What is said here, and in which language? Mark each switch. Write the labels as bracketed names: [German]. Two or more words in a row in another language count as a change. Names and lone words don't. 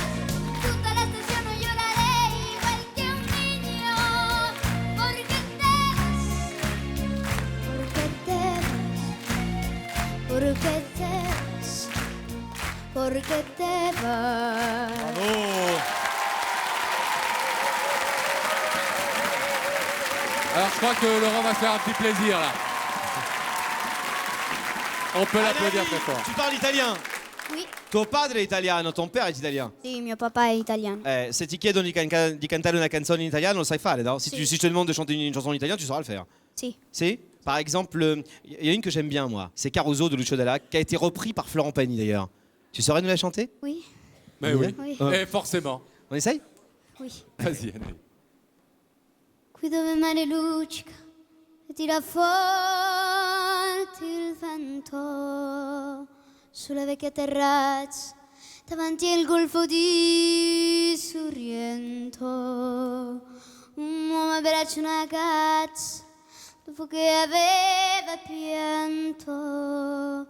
[Spanish] Junto a la estación no lloraré igual que un niño. ¿Por qué te vas? ¿Por qué te vas? ¿Por qué te vas? ¿Por qué te vas? [French] Alors je crois que Laurent va faire un petit plaisir là. On peut l'applaudir très fort. Tu parles italien? Oui. [Italian] Tuo padre è italiano, [French] ton père est italien. [Italian] Sì, mio papà è italiano. Se ti chiedono di cantare una canzone in italiano, lo sai fare, no? [French] Si, [Italian] Sì. [French] si je te demande de chanter une chanson en italien, tu sauras le faire. [Italian] Sì. Si? [French] Par exemple, il y a une que j'aime bien, moi. C'est Caruso de Lucio Dalla, qui a été repris par Florent Pagny d'ailleurs. Tu saurais nous la chanter? Oui. Mais oui. Oui. Et forcément. On essaye? Oui. Vas-y Anaïs. [Italian] Qui dove il mare luccica e tira forte il vento sulla vecchia terrazza davanti al golfo di Sorrento. Un uomo abbraccia una ragazza dopo che aveva pianto.